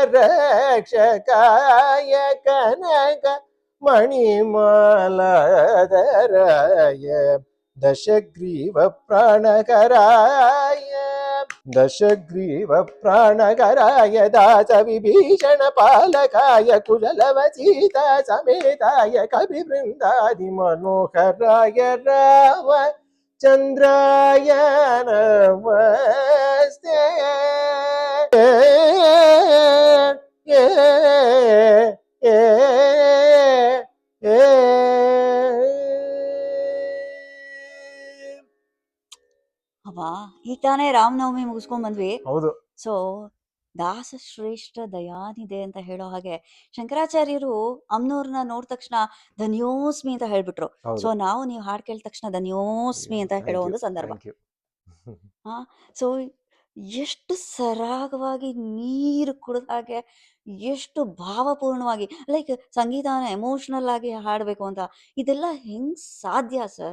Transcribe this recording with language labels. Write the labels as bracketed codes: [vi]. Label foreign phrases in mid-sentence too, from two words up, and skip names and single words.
[sa] ರಕ್ಷಕಾಯ ಕನಕ ಮಣಿಮಾಲಾಧರಾಯ ದಶಗ್ರೀವ ಪ್ರಾಣಕರಾಯ ದಶಗ್ರೀವ ಪ್ರಾಣಕರಾಯ ದಾಸ ವಿಭೀಷಣ ಪಾಲಕಾಯ ಕುಶಲವಚೀತ ಸಮೇತಾಯ ಕವಿ ಬೃಂದಾದಿ ಮನೋಹರಾಯ ರಾಮ ಚಂದ್ರಾಯ ನಮಸ್ತೆ. [kn] ಅಬ್ಬಾ ಈಗ ತಾನೇ ರಾಮನವಮಿ ಮುಗಿಸ್ಕೊಂಡ್ ಬಂದ್ವಿ. ಹೌದು, ಸೊ ದಾಸ ಶ್ರೇಷ್ಠ ದಯಾನಿದೆ ಅಂತ ಹೇಳೋ ಹಾಗೆ ಶಂಕರಾಚಾರ್ಯರು ಅಮ್ನೋರ್ನ ನೋಡಿದ ತಕ್ಷಣ ಧನ್ಯೋಸ್ಮಿ ಅಂತ ಹೇಳ್ಬಿಟ್ರು. ಸೊ ಹೌದು. ನಾವು ನೀವು ಹಾಡ್ ಕೇಳಿದ ತಕ್ಷಣ ಧನ್ಯೋಸ್ಮಿ ಅಂತ ಹೇಳೋ [en] Thank you, [kn] ಒಂದು ಸಂದರ್ಭ. [en] Thank you. [kn] ಹಾ ಸೊ ಎಷ್ಟು ಸರಾಗವಾಗಿ ನೀರು ಕುಡಿದ ಹಾಗೆ ಎಷ್ಟು ಭಾವಪೂರ್ಣವಾಗಿ ಲೈಕ್ ಸಂಗೀತನ ಎಮೋಷನಲ್ ಆಗಿ ಹಾಡ್ಬೇಕು ಅಂತ ಇದೆಲ್ಲ ಹೆಂಗ್ ಸಾಧ್ಯ ಸರ್?